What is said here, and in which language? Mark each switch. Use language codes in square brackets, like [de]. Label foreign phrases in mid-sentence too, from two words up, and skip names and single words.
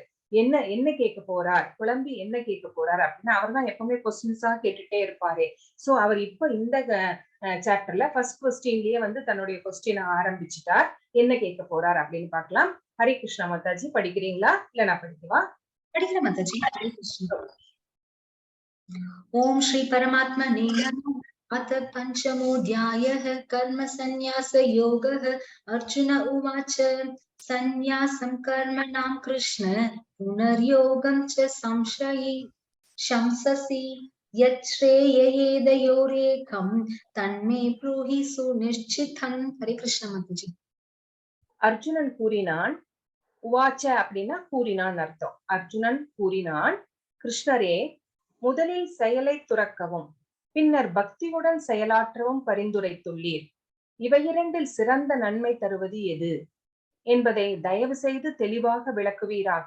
[ta] என்ன என்ன கேட்க போறார், குழம்பி என்ன கேட்க போறார் அப்படின்னா அவர் தான் எப்பவுமே கொஸ்டின்ஸா கேட்டுட்டே இருப்பாரு. சோ அவர் இப்ப இந்த [en] chapterla first questionlaye [ta] வந்து தன்னுடைய கொஸ்டின் ஆரம்பிச்சுட்டார். என்ன கேட்க போறார் அப்படின்னு பார்க்கலாம். ஹரே கிருஷ்ணா மாதாஜி, படிக்கிறீங்களா இல்ல நான் படிக்கவா? படிக்கிற மாதாஜி. ஹரே கிருஷ்ணா. [sa] ॐ श्री परमात्मने नमः. अथ पञ्चमोऽध्यायः कर्मसन्न्यासयोगः। अर्जुन उवाच सन्न्यासं कर्मणां कृष्ण पुनर्योगं च शंससि यच्छ्रेययेदयोरेकं तन्मे ब्रूहि सुनिश्चितम्। [hi] हरे कृष्ण माताजी. [ta] அர்ஜுனன் கூறினான். உவாச்ச அப்படின்னா கூறினான் அர்த்தம். அர்ஜுனன் கூறினான், கிருஷ்ணரே, முதலில் செயலை துறக்கவும் பின்னர் பக்தியுடன் செயலாற்றவும் பரிந்துரைத்துள்ளீர். இவையிரண்டில் சிறந்த நன்மை தருவது எது என்பதை தயவு செய்து தெளிவாக விளக்குவீராக.